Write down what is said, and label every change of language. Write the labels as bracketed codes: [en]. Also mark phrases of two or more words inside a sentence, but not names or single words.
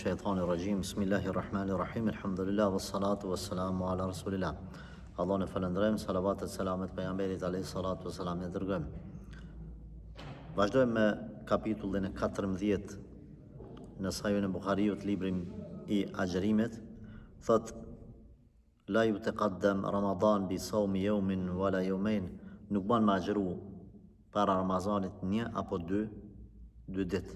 [ar] الشيطان الرجيم بسم الله الرحمن الرحيم الحمد لله والصلاة والسلام على رسول الله. [sq] Allah në falënderojmë, salavatet, selamet pejgamberit [ar] عليه الصلاة والسلام [sq] ne dërgojmë. Vazhdojmë me kapitullin e 14 në Sahihun e Buhariut, librin I agjërimit. Thot [ar] لا يتقدم رمضان بصوم يوم ولا يومين, [sq] nuk ban me agjëru para Ramazanit një apo dy ditë.